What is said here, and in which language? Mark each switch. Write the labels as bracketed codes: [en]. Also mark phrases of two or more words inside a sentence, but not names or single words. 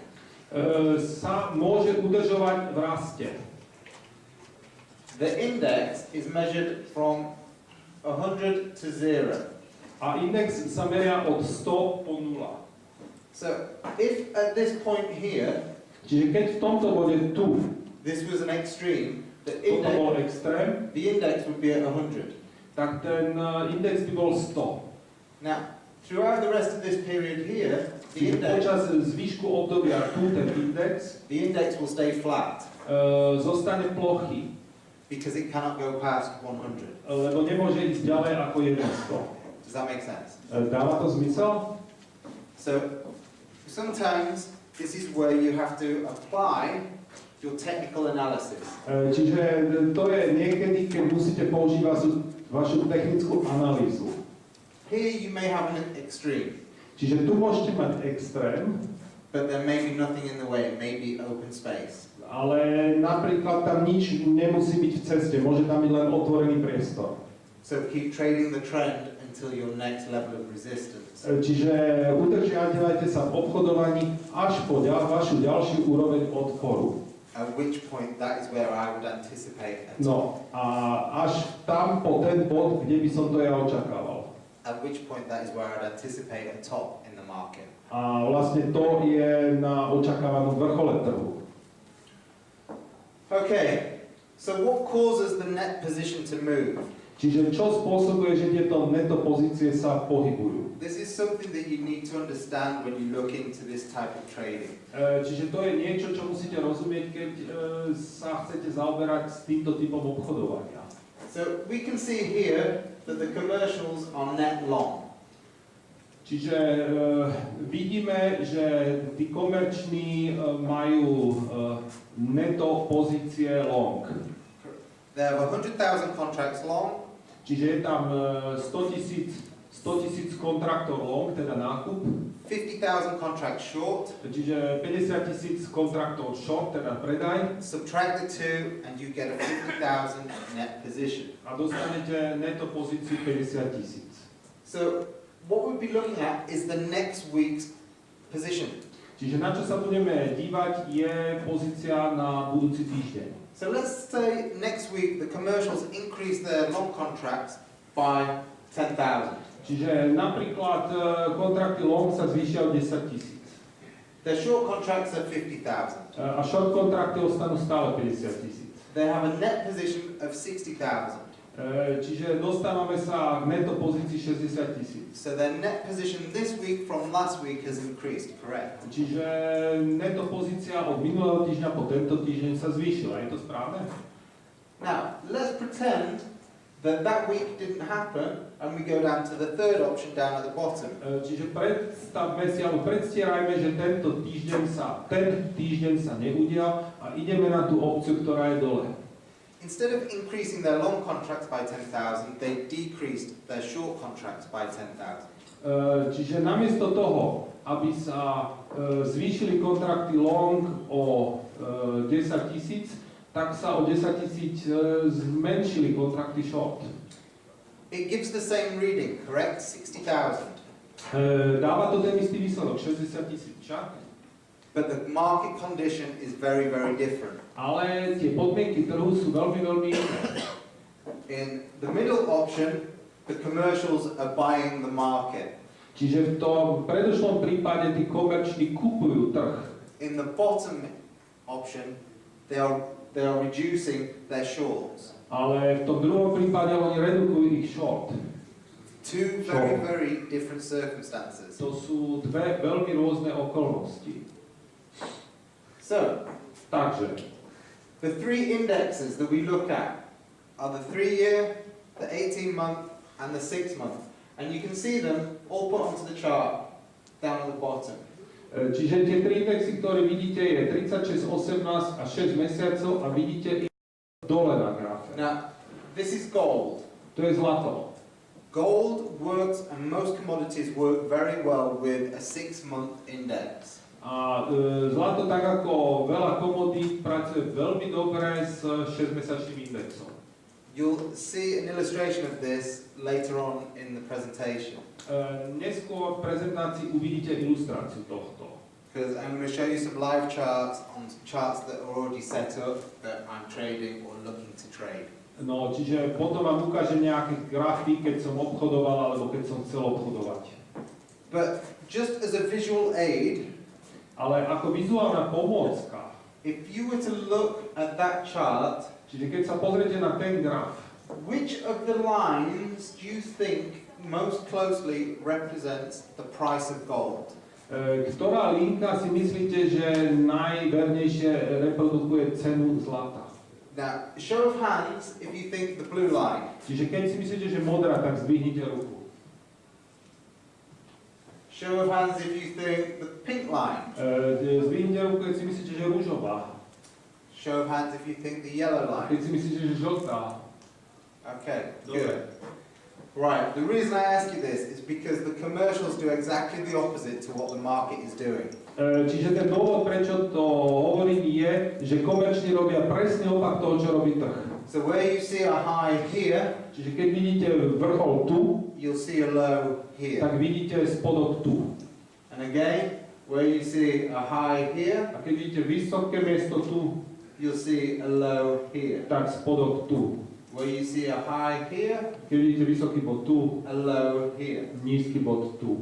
[sk] sa môže udržovať v raste. [en] The index is measured from 100 to 0. [sk] A index sa meria od 100 po 0. [en] So, if at this point here, [sk] Čiže keď v tomto bode tu, [en] this was an extreme, [sk] toto bol extrém, [en] the index would be at 100. [sk] tak ten index by bol 100. [en] Now, throughout the rest of this period here, [sk] Čiže počas zvyšku obdobia tu ten index [en] the index will stay flat [sk] zostane plochý, [en] because it cannot go past 100. [sk] lebo nemôže ísť ďalej ako 100. [en] Does that make sense? [sk] Dáva to zmysel? [en] So, sometimes this is where you have to apply your technical analysis. [sk] Čiže to je niekedy, keď musíte používať vašu technickú analýzu. [en] Here you may have an extreme, [sk] Čiže tu môžete mať extrém, [en] but there may be nothing in the way, it may be open space. [sk] ale napríklad tam nič nemusí byť v ceste, môže tam byť len otvorený priestor. [en] So keep trading the trend until your next level of resistance. [sk] Čiže udržiavajte sa v obchodovaní až po vašu ďalšiu úroveň odporu. [en] at which point that is where I would anticipate a top. [sk] No a až tam po ten bod, kde by som to ja očakával. [en] At which point that is where I'd anticipate a top in the market. [sk] A vlastne to je na očakávanom vrchole trhu. [en] Okay, so what causes the net position to move? [sk] Čiže čo spôsobuje, že tieto neto pozície sa pohybujú? [en] This is something that you need to understand when you look into this type of trading. [sk] Čiže to je niečo, čo musíte rozumieť, keď sa chcete zaoberať s týmto typom obchodovania. [en] So we can see here that the commercials are net long. [sk] Čiže vidíme, že tí komerční majú neto pozície long. [en] They have 100,000 contracts long. [sk] Čiže je tam 100,000 kontraktov long, teda nákup. [en] 50,000 contracts short. [sk] Čiže 50,000 kontraktov short, teda predaj. [en] Subtract the two and you get a 50,000 net position. [sk] A dostanete neto pozíciu 50,000. [en] So what we'll be looking at is the next week's position. [sk] Čiže na čo sa budeme dívať je pozícia na budúci týždeň. [en] So let's say next week the commercials increase their long contracts by 10,000. [sk] Čiže napríklad kontrakty long sa zvýšia o 10,000. [en] Their short contracts are 50,000. [sk] A short kontrakty ostanú stále 50,000. [en] They have a net position of 60,000. [sk] Čiže dostávame sa k neto pozícii 60,000. [en] So their net position this week from last week has increased, correct? [sk] Čiže neto pozícia od minulého týždňa po tento týždeň sa zvýšila. Je to správne? [en] Now, let's pretend that that week didn't happen and we go down to the third option down at the bottom. [sk] Čiže predstavme si, alebo predstierajme, že ten týždeň sa neudial a ideme na tú opciu, ktorá je dole. [en] Instead of increasing their long contracts by 10,000, they decreased their short contracts by 10,000. [sk] Čiže namiesto toho, aby sa zvýšili kontrakty long o 10,000, tak sa o 10,000 zmenšili kontrakty short. [en] It gives the same reading, correct? 60,000. [sk] Dáva to ten istý výsledok, 60,000, však? [en] But the market condition is very, very different. [sk] Ale tie podmienky trhu sú veľmi, veľmi iné. [en] In the middle option, the commercials are buying the market. [sk] Čiže v tom predošlom prípade tí komerční kupujú trh. [en] In the bottom option, they are reducing their shorts. [sk] Ale v tom druhom prípade oni redukujú ich short. [en] Two very, very different circumstances. [sk] To sú dve veľmi rôzne okolnosti. [en] So, [sk] Takže, [en] the three indexes that we look at are the 3-year, the 18-month, and the 6-month. And you can see them all put onto the chart down at the bottom. [sk] čiže tie tri indexy, ktoré vidíte, je 36, 18 a 6 mesiacov a vidíte ich dole na grafe. [en] Now, this is gold. [sk] To je zlato. [en] Gold works, and most commodities work very well with a 6-month index. [sk] A zlato, tak ako veľa komodít, pracuje veľmi dobre s 6-mesačným indexom. [en] You'll see an illustration of this later on in the presentation. [sk] Neskôr v prezentácii uvidíte ilustráciu tohto. [en] Because I'm going to show you some live charts on charts that are already set up that I'm trading or looking to trade. [sk] No, čiže potom vám ukážem nejaké grafy, keď som obchodoval alebo keď som chcel obchodovať. [en] But just as a visual aid, [sk] Ale ako vizuálna pomôcka, [en] if you were to look at that chart, [sk] čiže keď sa pozriete na ten graf, [en] which of the lines do you think most closely represents the price of gold? [sk] ktorá linka si myslíte, že najvernejšie reprodukuje cenu zlata? [en] Now, show of hands if you think the blue line. [sk] Čiže keď si myslíte, že modrá, tak zdvihnite ruku. [en] Show of hands if you think the pink line. [sk] Zdvihnite ruku, keď si myslíte, že rúžová. [en] Show of hands if you think the yellow line. [sk] Keď si myslíte, že žltá. [en] Okay, [sk] Dobre. [en] good. Right, the reason I ask you this is because the commercials do exactly the opposite to what the market is doing. [sk] Čiže ten dôvod, prečo to hovorím, je, že komerční robia presne opak toho, čo robí trh. [en] So where you see a high here, [sk] Čiže keď vidíte vrchol tu, [en] you'll see a low here. [sk] tak vidíte spodok tu. [en] And again, where you see a high here, [sk] A keď vidíte vysoké miesto tu, [en] you'll see a low here. [sk] tak spodok tu. [en] Where you see a high here, [sk] Keď vidíte vysoký bod tu, [en] a low here. [sk] nízky bod tu.